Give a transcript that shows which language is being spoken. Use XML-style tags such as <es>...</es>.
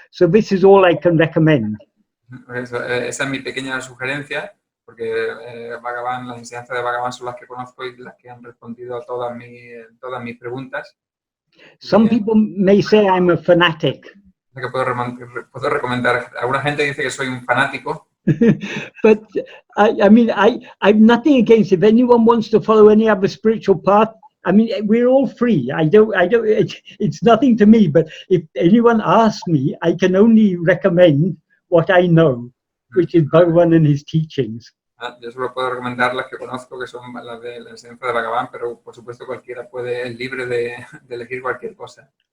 <en>So this is all I can recommend.</en> <es>Esa es mi pequeña sugerencia, porque Bhagavan, las enseñanzas de Bhagavan son las que conozco y las que han respondido a todas mis preguntas.</es> <en>Some people may say I'm a fanatic.</en> <es>Que puedo recomendar. Alguna gente dice que soy un fanático.</es> <en>But I mean, I've nothing against if anyone wants to follow any other spiritual path. I mean, we're all free. It's nothing to me. But if anyone asks me, I can only recommend what I know, which is Bhagavan and his teachings.</en> <es>Yo solo puedo recomendar las que conozco, que son las de la enseñanza de Bhagavan, pero por supuesto cualquiera es libre de elegir cualquier cosa.</es>